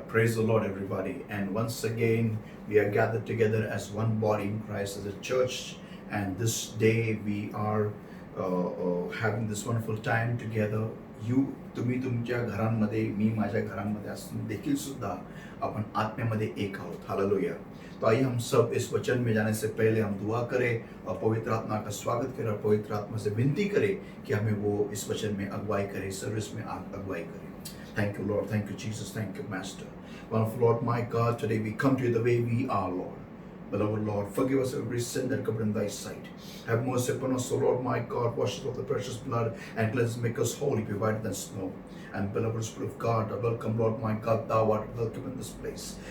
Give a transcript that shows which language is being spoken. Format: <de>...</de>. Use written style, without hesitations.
<en>Praise the Lord, everybody. And once again, we are gathered together as one body in Christ, as a church. And this day, we are having this wonderful time together.</en> <mr>तुम्ही तुमच्या घरांमध्ये, मी माझ्या घरांमध्ये असून देखील सुद्धा अपन आत्म्यामध्ये एक आहोत. हालेलुया.</mr> <hi>तो आइए हम सब इस वचन में जाने से पहले हम दुआ करें और पवित्र आत्मा का स्वागत करें और पवित्र आत्मा से विनती करें कि हमें वो इस वचन में अगुवाई करे, सर्विस में अगुवाई करे.</hi> <en>Thank you, Lord. Thank you, Jesus. Thank you, Master. Wonderful Lord, my God, today we come to you the way we are, Lord. Beloved Lord, forgive us every sin that comes in thy sight. Have mercy upon us, O Lord, my God. Wash us with the precious blood and cleanse, make us holy, be whiter than snow. And beloved Spirit of God, welcome, Lord, my God. Thou art welcome in this place.</en>